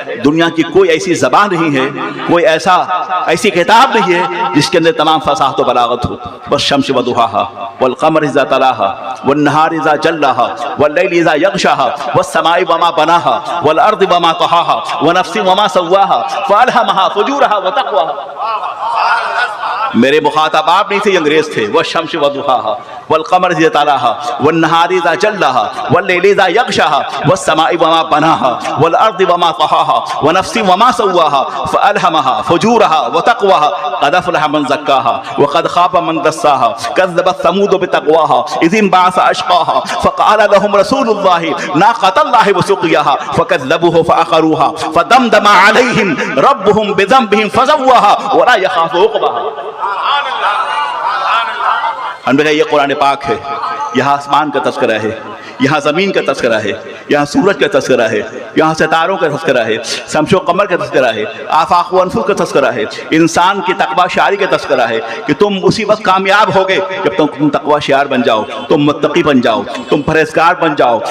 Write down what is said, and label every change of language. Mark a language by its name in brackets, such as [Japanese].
[Urdu] دنیا کی کوئی ایسی زبان نہیں ہے، کوئی ایسی کتاب نہیں ہے جس کے اندر تمام فصاحت و بلاغت ہو۔ [Arabic] والشمس وضحاها والقمر اذا تلاها والنهار اذا جلاها والليل اذا يغشاها والسماء وما بناها والارض وما طحاها ونفس وما سواها فالهمها فجورها وتقواها۔ [Urdu] میرے مخاطب آپ نہیں تھے، انگریز تھے۔ [Arabic] والشمس وضحاها والقمر اذا تلاها والنهار اذا جلاها والليل اذا يغشاها والسماء وما بناها والارض وما طحاها ونفس وما سواها فالهمها فجورها وتقواها قد افلح من زكاها وقد خاب من دساها كذبت ثمود بتقواها اذ انبعث اشقاها فقال لهم رسول الله ناقة الله وسقياها فكذبوه فعقروها فدمدم عليهم ربهم بذنبهم فسواها ولا يخاف عقباها. [Urdu] ہم نے کہا یہ قرآن پاک ہے، یہاں آسمان کا تذکرہ ہے، یہاں زمین کا تذکرہ ہے، یہاں سورج کا تذکرہ ہے، یہاں ستاروں کا تذکرہ ہے، شمس و قمر کا تذکرہ ہے، آفاق و انفس کا تذکرہ ہے، انسان کی تقوی شعاری کا تذکرہ ہے کہ تم اسی وقت کامیاب ہوگے جب تم تقوی شعار بن جاؤ، تم متقی بن جاؤ، تم پرہیزگار بن جاؤ.